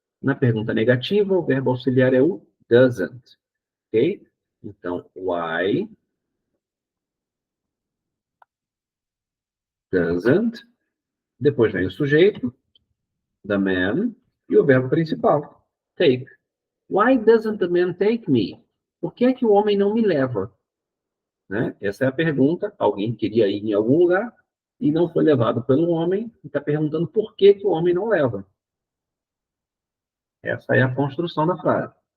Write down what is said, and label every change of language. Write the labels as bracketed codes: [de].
[pt] Na pergunta negativa, o verbo auxiliar é o doesn't. Ok? [en] Então, why doesn't. [pt] Depois vem o sujeito, [en] the man, [pt] e o verbo principal, take. [en] Why doesn't the man take me? [pt] Por que é que o homem não me leva? Né? Essa é a pergunta. Alguém queria ir em algum lugar e não foi levado pelo homem e está perguntando por que, que o homem não leva. Essa é a construção da frase.